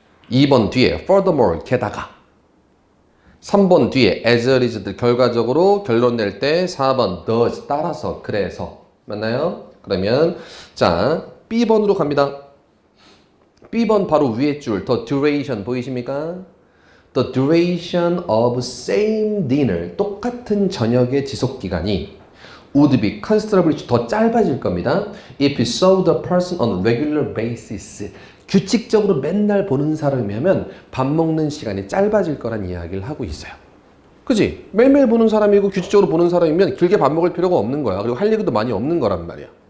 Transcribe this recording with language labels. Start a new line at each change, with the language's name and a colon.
Korean: 2번 뒤에 furthermore, 게다가. 3번 뒤에 as a result, 결과적으로 결론 낼 때 4번 thus, 따라서, 그래서. 맞나요? 그러면 자, B번으로 갑니다. B번 바로 위에 줄, the duration 보이십니까?
English: The duration of same dinner,
Korean: 똑같은 저녁의 지속기간이
English: would be considerably
Korean: 더 짧아질 겁니다.
English: If you saw the person on regular basis,
Korean: 규칙적으로 맨날 보는 사람이면 밥 먹는 시간이 짧아질 거란 이야기를 하고 있어요. 그지? 매일매일 보는 사람이고 규칙적으로 보는 사람이면 길게 밥 먹을 필요가 없는 거야. 그리고 할 얘기도 많이 없는 거란 말이야.